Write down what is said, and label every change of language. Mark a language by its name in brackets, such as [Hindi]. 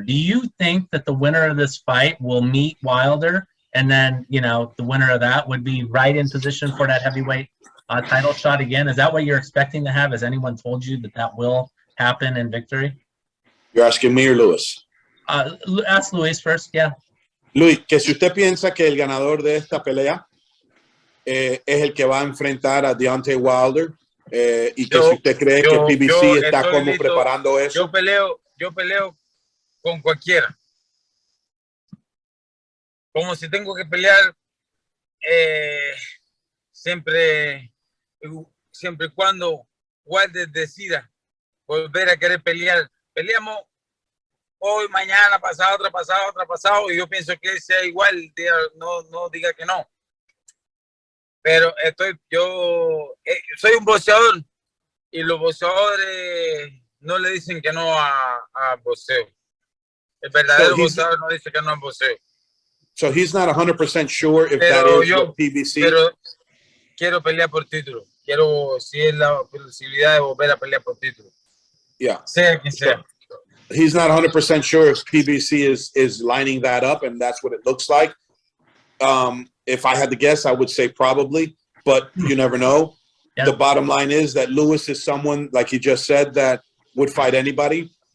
[English] Do you think that the winner of this fight will meet Wilder, and then the winner of that would be right in position for that heavyweight title shot again? Is that what you're expecting to have? Has anyone told you that will happen in victory? You're asking me or Luis? Ask Luis first. Yeah. [Spanish] Luis, que si usted piensa que el ganador de esta pelea es el que va a enfrentar a Deontay Wilder. Y que si usted cree que PBC está como listo, preparando eso. Yo peleo con cualquiera. Como si tengo que pelear siempre y cuando Wilder decida volver a querer pelear. Peleamos hoy, mañana, pasado, y yo pienso que él sea igual, no diga que no. Pero yo soy un boxeador y los boxeadores no le dicen que no a boxeo. El verdadero boxeador no dice que no al boxeo. [English] So he's not 100% sure if that is what PBC. [Spanish] Pero quiero pelear por título. Si es la posibilidad de volver a pelear por título. [English] Yeah. [Spanish] Sea quien sea. [English] He's not 100% sure if PBC is lining that up, and that's what it looks like. If I had to guess, I would say probably, but you never know. Yeah. The bottom line is that Luis is someone, like he just said, that would fight anybody.